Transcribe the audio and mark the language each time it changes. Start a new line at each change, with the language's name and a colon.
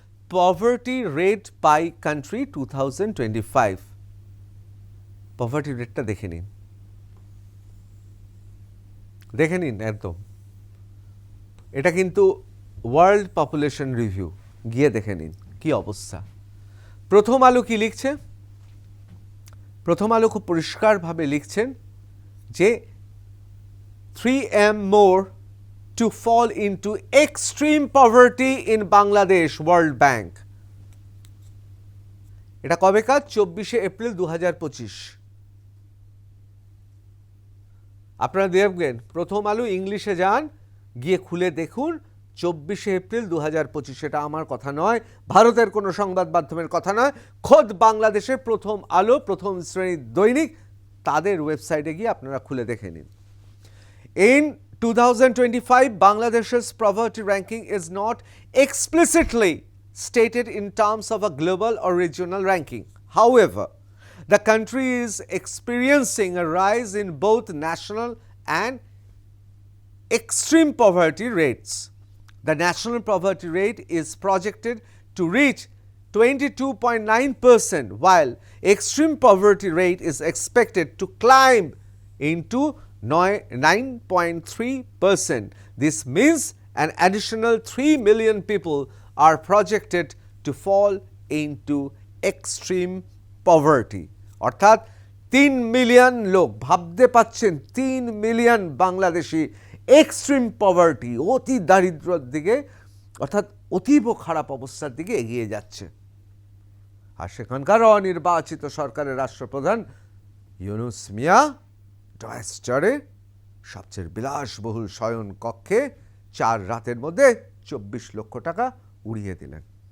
English: poverty rate by country
Bangla: 2025, poverty রেটটা দেখে নিন একদম। এটা কিন্তু ওয়ার্ল্ড পপুলেশন রিভিউ, গিয়ে দেখে নিন কি অবস্থা। প্রথম আলো কি লিখছে? প্রথম আলো খুব পরিষ্কারভাবে লিখছেন যে
English: 3M more to fall into extreme poverty in Bangladesh,
Bangla: World Bank। এটা কবে কাজ? 24শে এপ্রিল 2025। আপনারা দেখবেন প্রথম আলো ইংলিশে যান, গিয়ে খুলে দেখুন 24শে এপ্রিল 2025। এটা আমার কথা নয়, ভারতের কোনো সংবাদ মাধ্যমের কথা নয়, খোদ বাংলাদেশের প্রথম আলো, প্রথম শ্রেণীর দৈনিক, তাদের ওয়েবসাইটে গিয়ে আপনারা খুলে দেখে নিন।
English: In 2025, Bangladesh's poverty ranking is not explicitly stated in terms of a global or regional ranking. However, the country is experiencing a rise in both national and extreme poverty rates. The national poverty rate is projected to reach 22.9%, while extreme poverty rate is expected to climb into 9.3%. This means an additional 3 million people are projected to fall into extreme poverty.
Bangla: অর্থাৎ 3 million লোক, ভাবতে পাচ্ছেন 3 million Bangladeshi extreme poverty, অতি দারিদ্র্যের দিকে অর্থাৎ অতীব খারাপ অবস্থার দিকে এগিয়ে যাচ্ছে। আর সেখানকার অনির্বাচিত সরকারের রাষ্ট্রপ্রধান ইউনুস মিয়া ডয়েস্টারে সবচেয়ে বিলাসবহুল শয়ন কক্ষে 4 রাতের মধ্যে 24 লক্ষ টাকা উড়িয়ে দিলেন।